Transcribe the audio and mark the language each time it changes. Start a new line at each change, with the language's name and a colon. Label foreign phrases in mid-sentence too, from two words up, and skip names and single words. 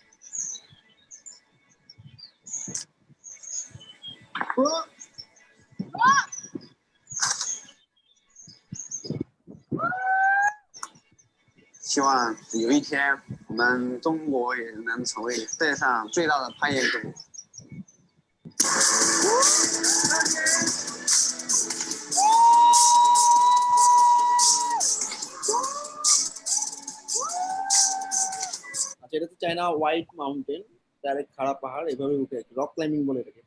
Chinese: 希望有一天我们中国也能成为世界上最大的攀岩之母。
Bangla: আচ্ছা, এটা তো চায়না হোয়াইট মাউন্টেন, ডাইরেক্ট খাড়া পাহাড় এভাবে উঠে
English: rock climbing
Bangla: বলে এটাকে।